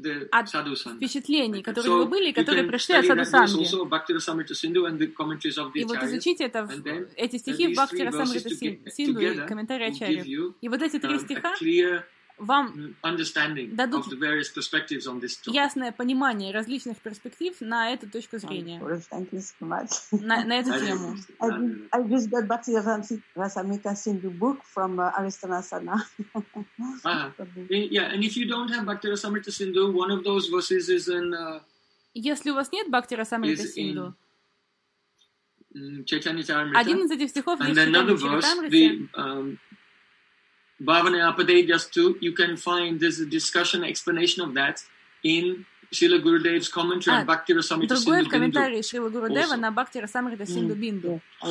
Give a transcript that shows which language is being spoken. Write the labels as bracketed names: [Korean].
[Russian] От впечатлений, которые вы были, которые пришли от садху-санги. И вот изучите эти стихи в Бхакти Расамрита Синдху и комментарии Ачарьев. И вот эти три стиха вам дадут [English] of the various perspectives on this topic. [Russian] Ясное понимание различных перспектив на эту точку зрения. На эту тему. [English] I just got back to the Rasamrita Sindhu book from Aristanasana. Yeah, and if you don't have Bhakti Rasamrita Sindhu, one of those verses is in... [Russian] Если у вас нет Бхакти Расамрита Синдху, [English] Chaitanya [Russian] один из этих стихов есть в Чайтанья-чаритамрите. [English] You can find there's a discussion, explanation of that in Srila Gurudev's commentary on Bhakti Rasamrita Sindhu Bindu. [Russian] Другой в комментарии Шрила Гурудева на Бхакти Расамрита Синдху Бинду.